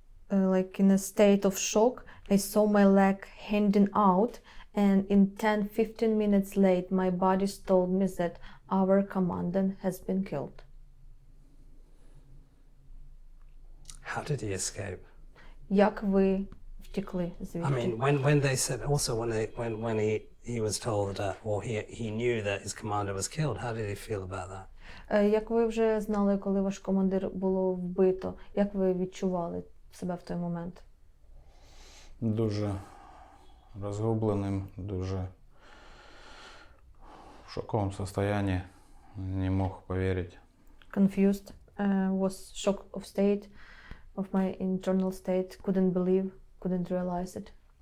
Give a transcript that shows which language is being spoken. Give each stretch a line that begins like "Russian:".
English: Like in a state of shock, I saw my leg hanging out, and in 10-15 minutes late, my body told me that our commandant has been killed. How did he escape?
Ukrainian: Як ви втекли звідти?
English: I mean, when they said also when he was told that, or he knew that his commander was killed, how did he feel about that?
Ukrainian: Як ви вже знали, коли ваш командир було вбито, як ви відчували себе в той момент? Дуже розгубленим, дуже в шоковому стані, не мог повірити.
English: Confused, was shock of state, of my internal state, couldn't believe, couldn't realize it.